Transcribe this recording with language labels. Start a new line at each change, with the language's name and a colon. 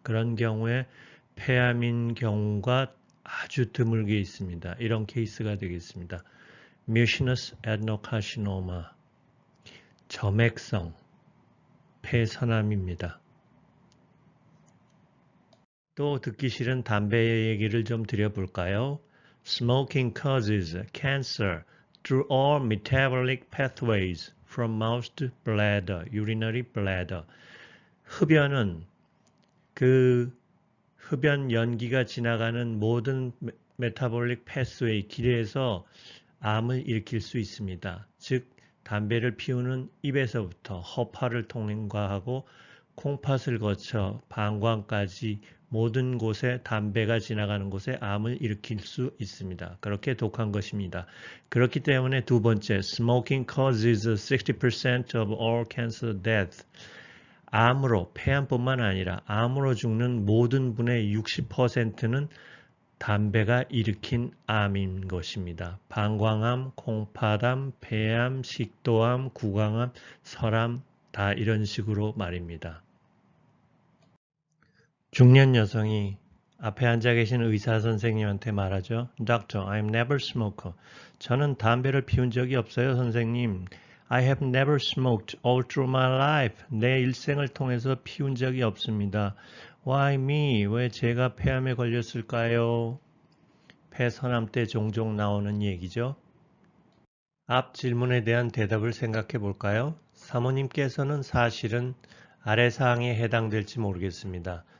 Korean: 그런 경우에 폐암인 경우가 아주 드물게 있습니다. 이런 케이스가 되겠습니다. Mucinous adenocarcinoma, 점액성 폐선암입니다. 또 듣기 싫은 담배 얘기를 좀 드려볼까요?
English: Smoking causes cancer through all metabolic pathways from mouth to bladder, urinary bladder.
Korean: 흡연은 흡연 연기가 지나가는 모든 메타볼릭 패스웨이 길에서 암을 일으킬 수 있습니다. 즉 담배를 피우는 입에서부터 허파를 통과하고 콩팥을 거쳐 방광까지 모든 곳에 담배가 지나가는 곳에 암을 일으킬 수 있습니다. 그렇게 독한 것입니다. 그렇기 때문에 두 번째,
English: smoking causes 60% of all cancer death.
Korean: 암으로, 폐암뿐만 아니라 암으로 죽는 모든 분의 60%는 담배가 일으킨 암인 것입니다. 방광암, 콩팥암, 폐암, 식도암, 구강암, 설암 다 이런 식으로 말입니다. 중년 여성이 앞에 앉아 계신 의사 선생님한테 말하죠.
English: Doctor, I'm never smoker.
Korean: 저는 담배를 피운 적이 없어요, 선생님.
English: I have never smoked all through my life.
Korean: 내 일생을 통해서 피운 적이 없습니다.
English: Why me?
Korean: 왜 제가 폐암에 걸렸을까요? 폐선암 때 종종 나오는 얘기죠. 앞 질문에 대한 대답을 생각해 볼까요? 사모님께서는 사실은 아래 사항에 해당될지 모르겠습니다.